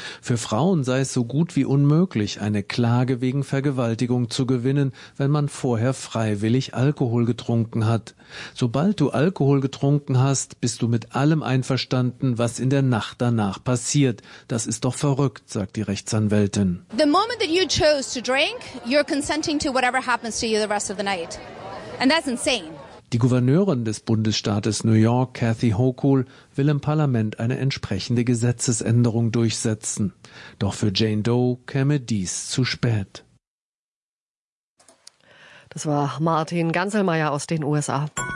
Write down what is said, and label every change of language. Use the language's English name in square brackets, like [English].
[German] Für Frauen sei es so gut wie unmöglich, eine Klage wegen Vergewaltigung zu gewinnen, wenn man vorher freiwillig Alkohol getrunken hat. Sobald du Alkohol getrunken hast, bist du mit allem einverstanden, was in der Nacht danach passiert. Das ist doch verrückt, sagt die Rechtsanwältin. [English] The moment that you chose to drink, you're consenting to whatever happens to you the rest of the night. And that's insane. [German] Die Gouverneurin des Bundesstaates New York, Kathy Hochul, will im Parlament eine entsprechende Gesetzesänderung durchsetzen. Doch für Jane Doe käme dies zu spät. Das war Martin Ganselmeier aus den USA.